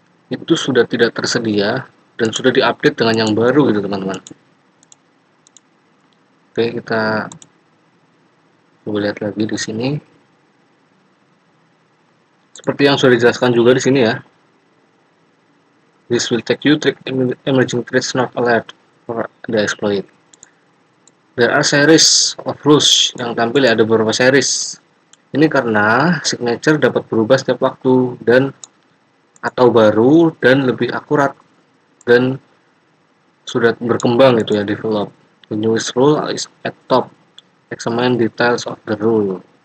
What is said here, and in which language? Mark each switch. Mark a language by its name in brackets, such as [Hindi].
[Indonesian] itu sudah tidak tersedia dan sudah diupdate dengan yang baru gitu teman-teman. Oke, kita coba lihat lagi di sini. Seperti yang sudah dijelaskan juga di sini ya. [English] This will take you to emerging threats not alert for the exploit. There are series of rules [Indonesian] yang tampil ya, ada beberapa [English] series. [Indonesian] Ini karena signature dapat berubah setiap waktu dan atau baru dan lebih akurat dan sudah berkembang gitu ya, develop. [English] The newest rule is at top. Examine details of the rule.